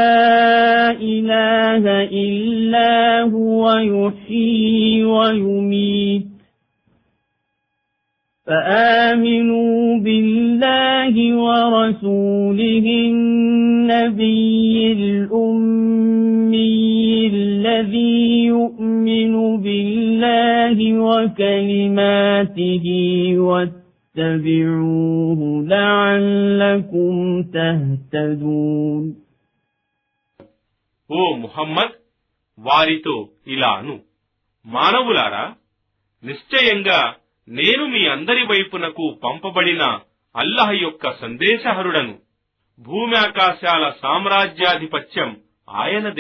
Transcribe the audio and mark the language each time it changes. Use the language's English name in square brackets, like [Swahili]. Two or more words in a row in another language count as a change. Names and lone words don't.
[Arabic] إله إلا هو يحيي ويميت فآمنوا بالله ورسوله النبي الأمي الذي يؤمن بالله وكلماته واتبعوه لعلكم تهتدون. [Telugu] ఓ ముహమ్మద్, వారితో ఇలాను, మానవులారా, నిశ్చయంగా నేను మీ అందరి వైపునకు పంపబడిన అల్లాహ్ యొక్క సందేశహరుడను. భూమ్యాకాశాల సామ్రాజ్యాధిపత్యం ఆయనదే.